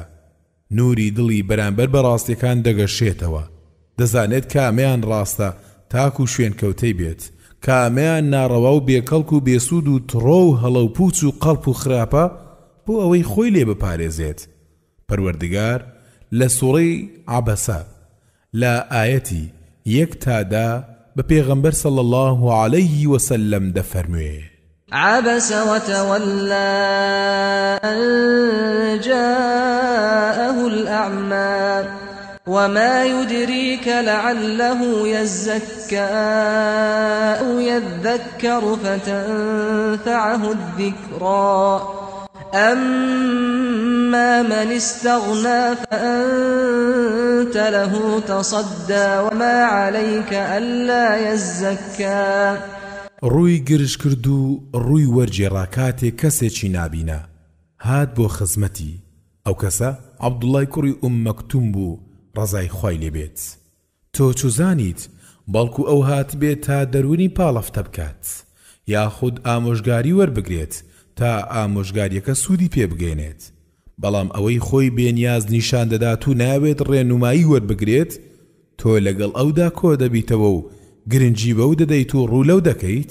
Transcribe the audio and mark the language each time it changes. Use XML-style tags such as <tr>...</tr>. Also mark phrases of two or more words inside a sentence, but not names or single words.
<ckb>نوری دڵی بەرامبەر بە ڕاستیەکان دەگەشێتەوە دەزانێت کامیان ڕاستە تاک و شوێن کەوتەی بێت کامیان ناڕەوا و بێکەڵک و بێسوود و تڕۆ و هەڵە و پوچ و قەڵپ و خراپە بۆ ئەوەی خۆی لێ بپارێزێت. پەروەردگار لە سوورەی عەبەسە لە ئاەتی 1 تا 10 بە پێغەمبەر</ckb> <ar>صلی الله عليه وسلم</ar> <ckb>دەفەرموێ</ckb> <ar>عبس وتولى أن جاءه الأعمى وما يدريك لعله يزكى أو يذكر فتنفعه الذكرى أما من استغنى فأنت له تصدى وما عليك ألا يزكى.</ar> <ckb>ڕووی گرش کرد و ڕووی وەرجێڕا کاتێک کەسێکی نابینە هات بۆ خزمەتی. ئەو کەسە عەبدوڵای کوڕی مەکتوم بوو ڕەزای خوای لێبێت. تۆ چوزانیت بەڵکو ئەو هات بێت تا دەرونی پاڵەفتە بکات یاخود ئامۆژگاری وەربگرێت تا ئامۆژگاریەکە سوودی پێ بگەێنێت بەڵام ئەوەی خۆی بێنیاز نیشان دەدات و ناوێت ڕێنمایی وەربگرێت تۆ لەگەڵ ئەودا کۆ دەبیتەوە و گرنگی بەو دەدەیت و ڕوولەو دەکەیت.</ckb>